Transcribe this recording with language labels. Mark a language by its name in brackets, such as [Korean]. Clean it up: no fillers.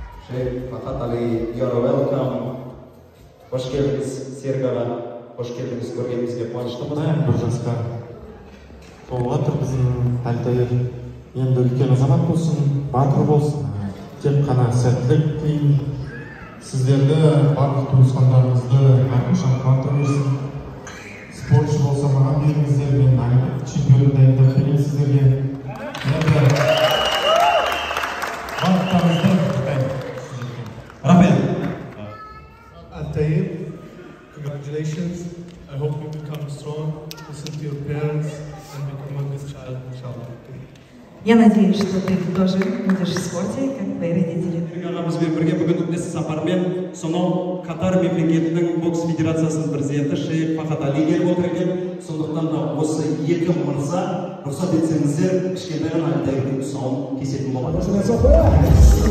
[English] Шейх Фахад Ali, you are welcome. [Turkish] Hoş geldiniz [English] Serік аға. [Turkish] Hoş geldiniz, [Kazakh] көргенімізге қуаныштымыз. Бір жасқа толып жатыр біздің Әлтаев. Енді үлкен азамат болсын, батыр болсын. Тек қана сәттілік тілеймін. Сіздерді, барлық туысқандарыңызды әрқашан қуанта берсін. Спортшы болса маған беріңіздер, мен чемпионды дайындап беремін сіздерге. Енді барлықтарыңызды рахмет. [English] Al-Taib, congratulations. I hope you become strong, listen to your parents, and become a good child, inshallah. [Russian] Я надеюсь, что ты тоже будешь в спорте, как твои родители. [Kazakh] Ағамызбен бірге бүгін іс сапармен сонау Катар мемлекетінің бокс федерациясының президенті Шейх Фахад Али келіп отыр екен. Сондықтан да осы екі мырза рұқсат етсеңіздер кішкентай ғана Альтаевтың тұсауын кесетін болады.